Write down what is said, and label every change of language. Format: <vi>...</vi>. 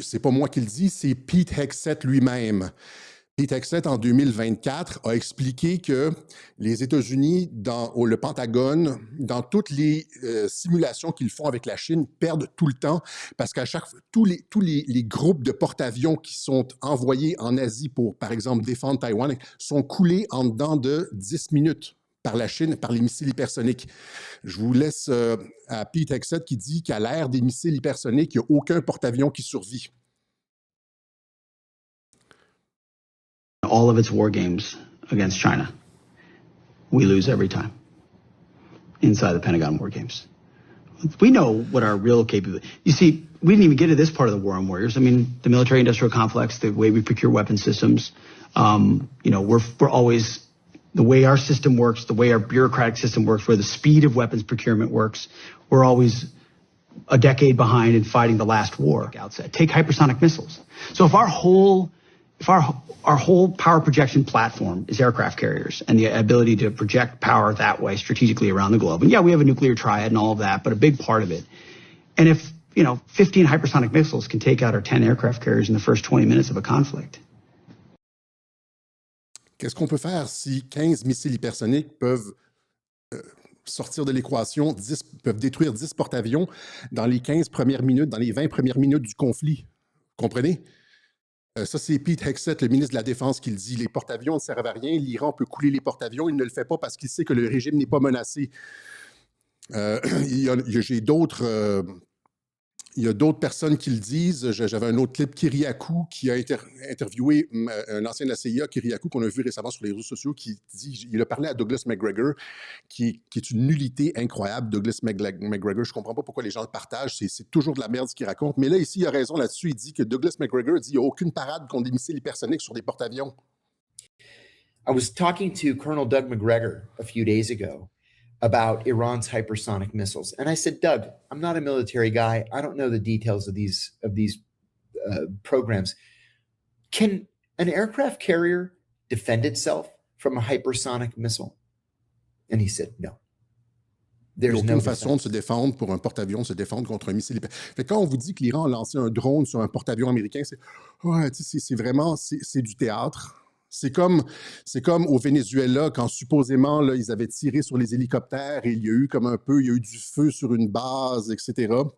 <fr>C'est pas moi qui le dis, c'est Pete Hegseth lui-même. Pete Hegseth, en 2024, a expliqué que les États-Unis, le Pentagone, dans toutes les simulations qu'ils font avec la Chine, perdent tout le temps parce qu'à chaque fois, tous les groupes de porte-avions qui sont envoyés en Asie pour, par exemple, défendre Taïwan, sont coulés en dedans de 10 minutes par la Chine, par les missiles hypersoniques. Je vous laisse à Pete Hegseth qui dit qu'à l'ère des missiles hypersoniques, il n'y a aucun porte-avions qui survit.</fr> <en>All of its war games against China, we lose every time inside the Pentagon war games. We know what our real capability. You see, we didn't even get to this part of the war on warriors. I mean, the military-industrial complex, the way we procure weapon systems. We're always the way our system works, the way our bureaucratic system works, where the speed of weapons procurement works. We're always a decade behind in fighting the last war. Outset. Take hypersonic missiles. So if if our whole power projection platform is aircraft carriers and the ability to project power that way strategically around the globe, and yeah, we have a nuclear triad and all of that, but a big part of it. And if, 15 hypersonic missiles can take out our 10 aircraft carriers in the first 20 minutes of a conflict.</en> <fr>Qu'est-ce qu'on peut faire si 15 missiles hypersoniques peuvent sortir de l'équation, peuvent détruire 10 porte-avions dans les 15 premières minutes, dans les 20 premières minutes du conflit? Comprenez? Ça, c'est Pete Hegseth, le ministre de la Défense, qui le dit. Les porte-avions ne servent à rien. L'Iran peut couler les porte-avions. Il ne le fait pas parce qu'il sait que le régime n'est pas menacé. J'ai d'autres... Il y a d'autres personnes qui le disent. J'avais un autre clip, Kyriakou, qui a interviewé un ancien de la CIA, Kyriakou, qu'on a vu récemment sur les réseaux sociaux, qui dit, il a parlé à Douglas McGregor, qui est une nullité incroyable. Douglas McGregor, je ne comprends pas pourquoi les gens le partagent, c'est toujours de la merde ce qu'il raconte. Mais là, ici, il a raison là-dessus. Il dit que Douglas McGregor dit qu'il n'y a aucune parade contre des missiles hypersoniques sur des porte-avions. I was talking to Colonel Doug McGregor a few days ago about Iran's hypersonic missiles. And I said, Doug, I'm not a military guy. I don't know the details of these programs. Can an aircraft carrier defend itself from a hypersonic missile? And he said, no.</fr> <en>There's</en> <fr>aucune façon de se défendre pour un porte-avions, se défendre contre un missile. Fait quand on vous dit que l'Iran a lancé un drone sur un porte-avions américain, c'est vraiment du théâtre. C'est comme au Venezuela, quand supposément là, ils avaient tiré sur les hélicoptères et il y a eu du feu sur une base, etc.</fr>